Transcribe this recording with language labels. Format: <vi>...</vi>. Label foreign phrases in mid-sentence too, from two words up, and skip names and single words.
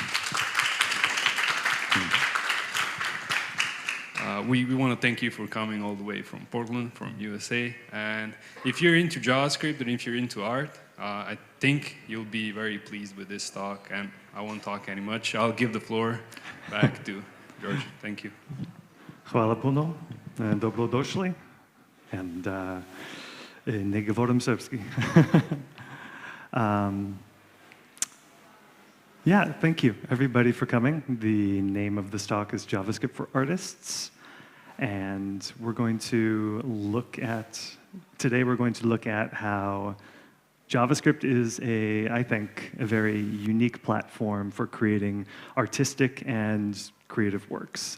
<en>We want to thank you for coming all the way from Portland, from USA. And if you're into JavaScript and if you're into art, I think you'll be very pleased with this talk, and I won't talk any much. I'll give the floor back to George. Thank you.</en> <sr>Hvala puno, dobrodošli, and ne govorim srpski.</sr> <en>Yeah, thank you, everybody, for coming. The name of this talk is JavaScript for Artists, and we're going to look at, today we're going to look at how JavaScript is I think, a very unique platform for creating artistic and creative works.</en>